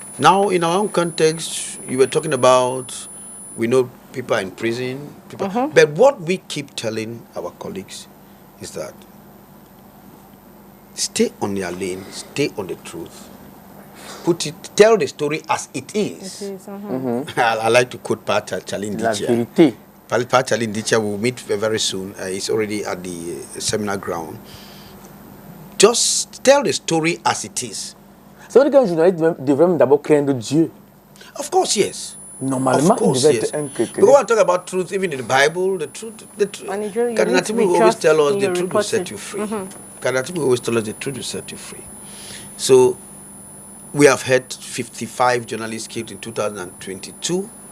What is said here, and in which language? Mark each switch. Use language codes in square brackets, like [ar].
[en] Now, in our own context, you were talking about, we know people are in prison, but what we keep telling our colleagues is that stay on your lane, stay on the truth. Tell the story as it is. I like to quote Pat Chalin Dichia. Pat Chalin Dichia will meet very soon. He's already at the seminar ground. Just tell the story as it is. [fr] C'est vrai qu'un journaliste devrait d'abord craindre Dieu. [en] Of course, yes. [fr] Normalement, il devrait être un chrétien. [en] We want to talk about truth, even in the Bible, the truth. Kadinatibu will always tell us the truth will set you free. Kadinatibu will always tell us the truth will set you free. So, we have had 55 journalists killed in 2022.